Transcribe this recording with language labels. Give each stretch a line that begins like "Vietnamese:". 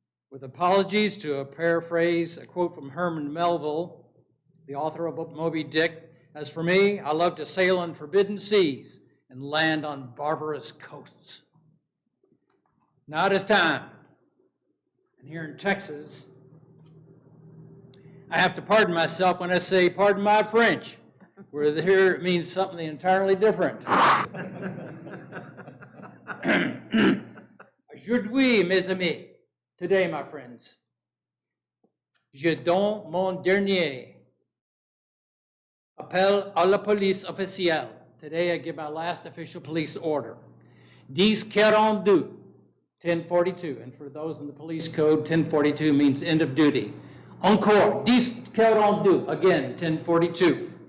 English: With apologies to paraphrase a quote from Herman Melville, the author of Moby Dick, as for me, I love to sail on forbidden seas and land on barbarous coasts. Now it is time. And here in Texas, I have to pardon myself when I say, pardon my French, where here it means something entirely different.
French: Aujourd'hui, mes amis,
English: today, my friends,
French: je donne mon dernier appel à la police officielle.
English: Today, I give my last official police order. 1042, 1042. And for those in the police code, 1042 means end of duty.
French: Encore,
English: 1042, again, 1042.